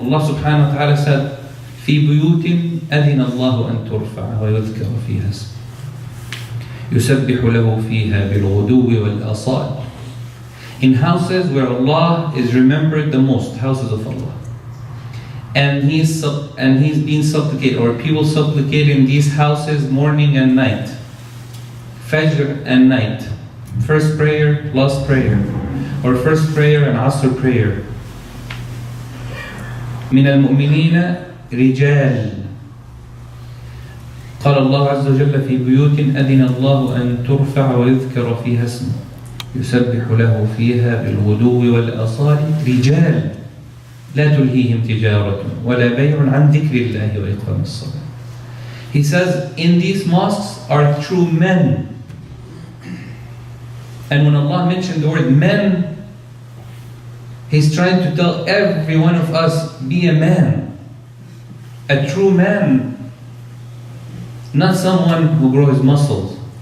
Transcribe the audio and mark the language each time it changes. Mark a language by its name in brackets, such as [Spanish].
[English] Allah subhanahu wa ta'ala said, [Arabic] في بيوت أذن الله أن ترفع ويذكر فيها اسمه يسبح له فيها بالغدو والآصال. [English] In houses where Allah is remembered the most, houses of Allah. and he's being supplicated, or people supplicate in these houses morning and night, Fajr and night, first prayer, last prayer, or first prayer and Asr prayer. [Arabic] من المؤمنين رجال قال الله عز وجل في بيوت أذن الله أن ترفع ويذكر فيها اسمه يسبح له فيها بالغدو والآصال رجال لا تلهيهم تجارة ولا بيع عن ذكر الله وإقام الصلاة. [English] He says, in these mosques are true men. And when Allah mentioned the word men, He's trying to tell every one of us, be a man. A true man. Not someone who grows muscles.